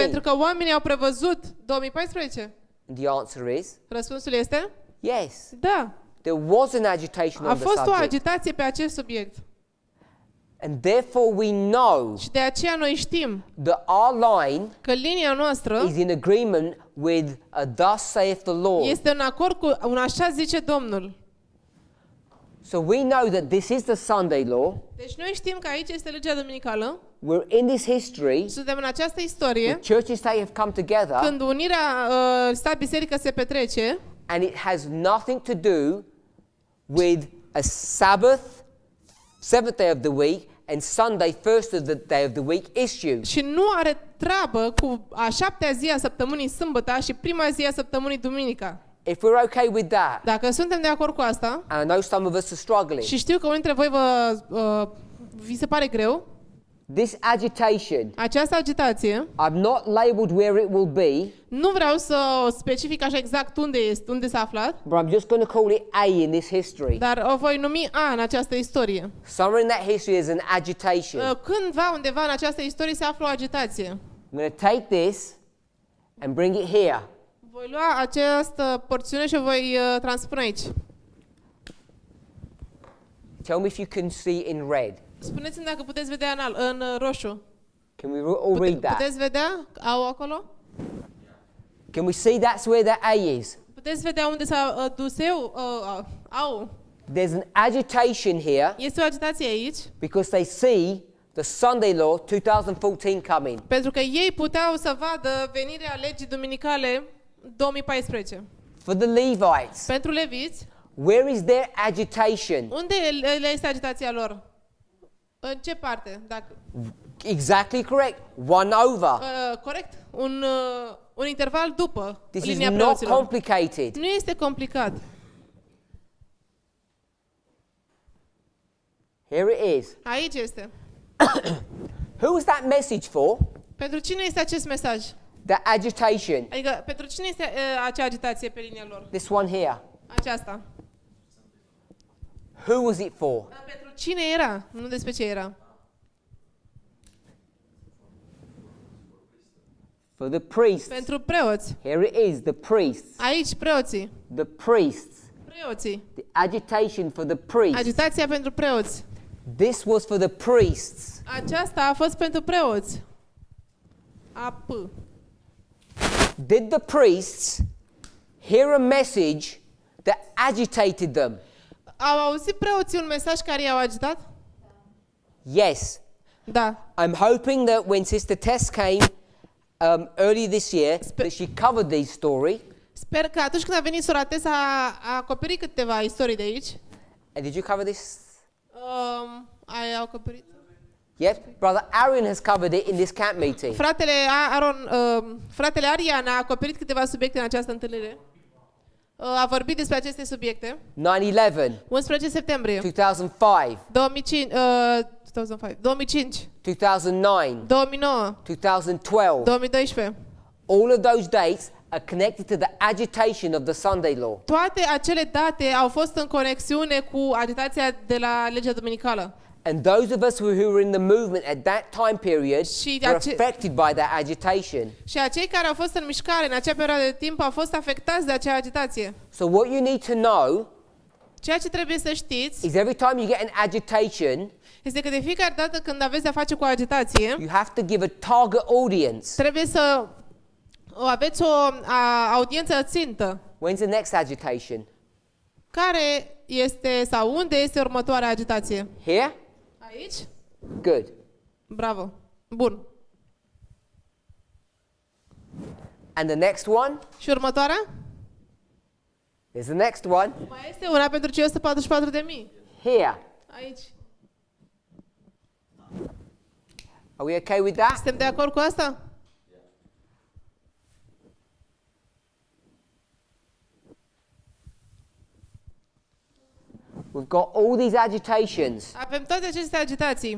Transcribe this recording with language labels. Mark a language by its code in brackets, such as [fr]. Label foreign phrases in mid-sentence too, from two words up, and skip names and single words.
[ro] Pentru că oamenii au prevăzut 2014. [en] And the answer is [ro] Răspunsul este? [en] yes. [ro] Da. [en] There was an agitation [ro] A [en] on the [ro] fost o [en] subject. [ro] agitație pe acest subiect. [en] And therefore we know [ro] Și de aceea noi știm [en] that our line [ro] că linia noastră [en] is in agreement with a thus saith the Lord. [ro] este în acord cu un așa zice Domnul. [en] So we know that this is the Sunday law. [ro] Deci noi știm că aici este legea duminicală. [en] We're in this history. [ro] Suntem în această istorie [en] The church and state have come together, [ro] când unirea stat-biserică se petrece [en] and it has nothing to do with a Sabbath, seventh day of the week, and Sunday, first of the day of the week issue. [ro] și nu are treabă cu a șaptea zi a săptămânii sâmbătă și prima zi a săptămânii duminica. [en] If we're okay with that, [ro] Dacă suntem de acord cu asta, [en] and I know some of us are struggling, [ro] și știu că unii dintre voi vi se pare greu, [en] this agitation, [ro] această agitație, [en] I've not labeled where it will be, [ro] nu vreau să o specific așa exact unde s-a aflat, [en] but I'm just going to call it A in this history. [ro] dar o voi numi A în această istorie. [en] Somewhere in that history is an agitation. [ro] Cândva undeva în această istorie se află o agitație. [en] I'm going to take this and bring it here. [ro] Voi lua această porțiune și o voi transpune aici. [en] Tell me if you can see in red. [ro] Spuneți-mi dacă puteți vedea în roșu. [en] Can we all read that? [ro] Puteți vedea? Au acolo? [en] Can we see that's where that A is? [ro] Puteți vedea unde s-a dus eu? Au. [en] There's an agitation here [ro] Este o agitație aici, [en] because they see the Sunday law 2014 coming. [ro] pentru că ei puteau să vadă venirea legii duminicale 2014. [en] For the Levites, [ro] Pentru leviți, [en] where is their agitation? [ro] unde le este agitația lor? În ce parte? [en] Exactly correct. One over. [ro] Corect? Un interval după [en] This is [ro] linia [en] not [ro] preoților. [en] complicated. [ro] Nu este complicat. [en] Here it is. [ro] Aici este. [en] Who was that message for? [ro] Pentru cine este acest mesaj? [en] That agitation. [ro] Adică pentru cine este acea agitație pe linia lor? [en] This one here. [ro] Aceasta. [en] Who was it for? [ro] Dar pentru cine era? Nu despre ce era. [en] For the priests. [ro] Pentru preoți. [en] Here it is, the priests. [ro] Aici preoții. [en] The priests. [ro] Preoții. [en] The agitation for the priests. [ro] Agitația pentru preoți. [en] This was for the priests. [ro] Aceasta a fost pentru preoți. [en] AP. Did the priests hear a message that agitated them? [ro] Au auzit preoții un mesaj care i-au agitat? [en] Yes. [ro] Da. [en] I'm hoping that when Sister Tess came early this year, that she covered these stories. [ro] Sper că atunci când a venit sora Tess a acoperit câteva istorii de aici. [en] And did you cover this? [ro] Ai acoperit? [en] Yes. Brother Aaron has covered it in this camp meeting. [ro] Fratele Arian a acoperit câteva subiecte în această întâlnire. A vorbit despre aceste subiecte. [en] 9/11, [ro] 11 septembrie [en] 2005, [ro] 2005, [en] 2009, [ro] 2009, [en] 2012. [ro] 2012. [en] All of those dates are connected to the agitation of the Sunday law. [ro] Toate acele date au fost în conexiune cu agitația de la legea duminicală. [en] And those of us who were in the movement at that time period were affected by that agitation. [ro] Și acei care au fost în mișcare în acea perioadă de timp au fost afectați de acea agitație. [en] So what you need to know [ro] Ceea ce trebuie să știți [en] is every time you get an agitation, [ro] este că de fiecare dată când aveți de-a face cu agitație, [en] you have to give a target audience. [ro] trebuie să aveți o audiență țintă. [en] When's the next agitation? [ro] Care este sau unde este următoarea agitație? [en] Here? [ro] Aici? [en] Good. [ro] Bravo. Bun. [en] And the next one? [ro] Și următoarea? [en] There's the next one. [ro] Mai este una pentru cei 144.000. [en] Here. [ro] Aici. [en] Are we okay with that? [ro] Suntem de acord cu asta? [en] We've got all these agitations. [ro] Avem toate aceste agitații.